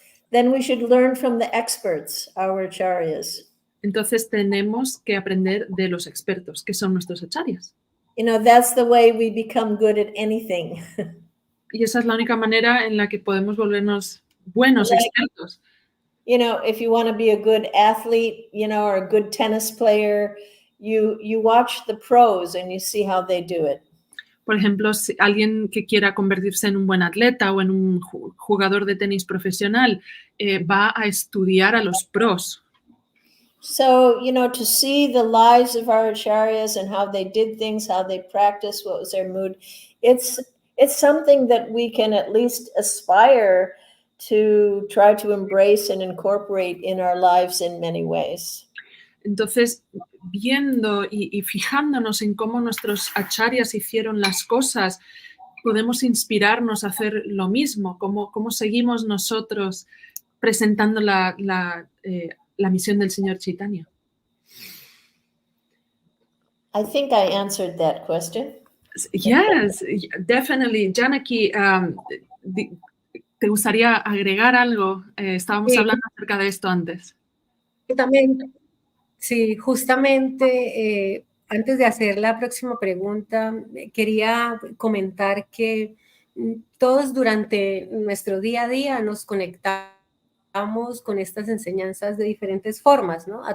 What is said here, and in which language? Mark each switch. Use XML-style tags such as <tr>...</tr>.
<en>then we should learn from the experts, our acharyas.</en> <es>Entonces tenemos que aprender de los expertos, que son nuestros acharyas.</es> <en>That's the way we become good at anything.</en> <es>Y esa es la única manera en la que podemos volvernos buenos expertos.</es> <en>If you want to be a good athlete, or a good tennis player, you watch the pros and you see how they do it.</en> <es>Por ejemplo, si alguien que quiera convertirse en un buen atleta o en un jugador de tenis profesional va a estudiar a los pros.</es> <en>So, to see the lives of our acharyas and how they did things, how they practiced, what was their mood, it's something that we can at least aspire to try to embrace and incorporate in our lives in many ways.</en> <es>Entonces, viendo y fijándonos en cómo nuestros acharyas hicieron las cosas, podemos inspirarnos a hacer lo mismo, cómo seguimos nosotros presentando la misión del Señor Chaitanya.</es> <en>I think I answered that question. Yes, definitely.</en> <es>Janaki, ¿te gustaría agregar algo? Estábamos Sí. hablando acerca de esto antes. También, sí, justamente antes de hacer la próxima pregunta, quería comentar que todos durante nuestro día a día nos conectamos con estas enseñanzas de diferentes formas, ¿no?</es>